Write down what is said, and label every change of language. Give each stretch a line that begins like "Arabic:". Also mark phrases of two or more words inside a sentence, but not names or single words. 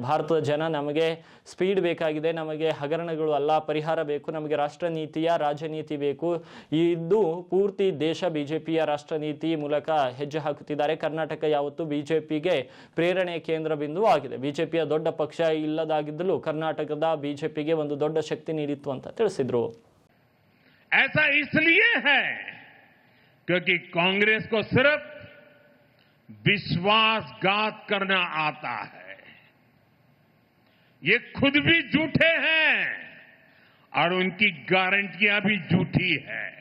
Kannada: ಭಾರತದ ಜನ ನಮಗೆ ಸ್ಪೀಡ್ ಬೇಕಾಗಿದೆ, ನಮಗೆ ಹಗರಣಗಳು ಅಲ್ಲ, ಪರಿಹಾರ ಬೇಕು, ನಮಗೆ ರಾಷ್ಟ್ರ ನೀತಿಯ ರಾಜನೀತಿ ಬೇಕು. ಇದು ಪೂರ್ತಿ ದೇಶ ಬಿಜೆಪಿಯ ರಾಷ್ಟ್ರ ನೀತಿ ಮೂಲಕ ಹೆಜ್ಜೆ ಹಾಕುತ್ತಿದ್ದಾರೆ. ಕರ್ನಾಟಕ ಯಾವತ್ತೂ ಬಿಜೆಪಿಗೆ ಪ್ರೇರಣೆ ಕೇಂದ್ರ ಬಿಂದು ಆಗಿದೆ. ಬಿಜೆಪಿಯ ದೊಡ್ಡ ಪಕ್ಷ ಇಲ್ಲದಾಗಿದ್ದಲು ಕರ್ನಾಟಕದ ಬಿಜೆಪಿಗೆ ಒಂದು ದೊಡ್ಡ ಶಕ್ತಿ ನೀಡಿತ್ತು ಅಂತ ತಿಳಿಸಿದ್ರು.
Hindi: ऐसा इसलिए है क्योंकि कांग्रेस को सिर्फ विश्वासघात करना आता है. ये खुद भी झूठे हैं और उनकी गारंटियां भी झूठी है.